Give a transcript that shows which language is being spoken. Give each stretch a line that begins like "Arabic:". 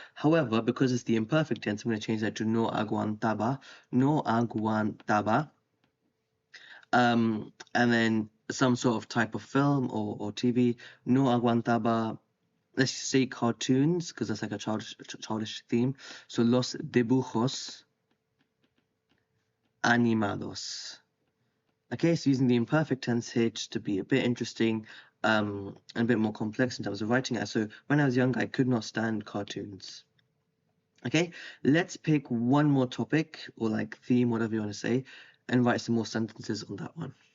English: However, because it's the imperfect tense, I'm going to change that to
Spanish: no aguantaba. No aguantaba.
English: And then some sort of type of film or TV.
Spanish: No aguantaba.
English: Let's say cartoons, because that's like a childish theme.
Spanish: So los dibujos animados.
English: Okay, so using the imperfect tense here just to be a bit interesting and a bit more complex in terms of writing it. So when I was young, I could not stand cartoons. Okay, let's pick one more topic or like theme, whatever you want to say, and write some more sentences on that one.